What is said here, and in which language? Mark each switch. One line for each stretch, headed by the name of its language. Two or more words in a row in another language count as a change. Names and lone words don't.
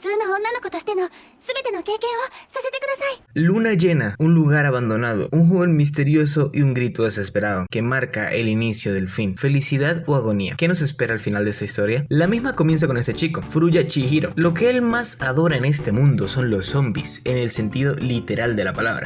Japanese: 女の子としての全ての経験をさせてください。
Spanish: Luna llena, un lugar abandonado, un joven misterioso y un grito desesperado que marca el inicio del fin. ¿Felicidad o agonía? ¿Qué nos espera al final de esta historia? La misma comienza con este chico, Furuya Chihiro. Lo que él más adora en este mundo son los zombies, en el sentido literal de la palabra.